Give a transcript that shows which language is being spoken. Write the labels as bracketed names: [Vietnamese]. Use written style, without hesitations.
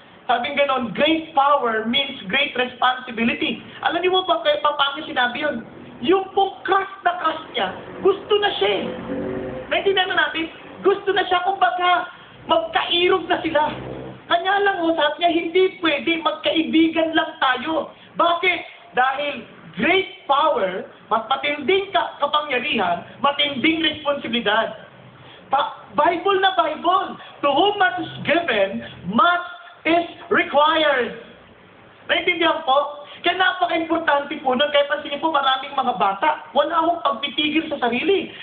[Filipino] Sabing ganon, [English] great power means great responsibility. [Filipino] Alam niyo mo ba paano sinabi yun? Yung pong crush niya, gusto na siya Naintindihan na natin? Gusto na siya, kumbaga, magkairog na sila. Kanya lang sabi niya, hindi pwede, magkaibigan lang tayo. Bakit? Dahil [English] great power, [Filipino] mas matinding kapangyarihan, matinding responsibilidad. Bible na Bible. [English] To whom much is given, much is required. [Filipino] Naintindihan po? Kaya napaka-importante po nun. Kaya pansinin po maraming mga bata, wala akong pagpitigil sa sarili.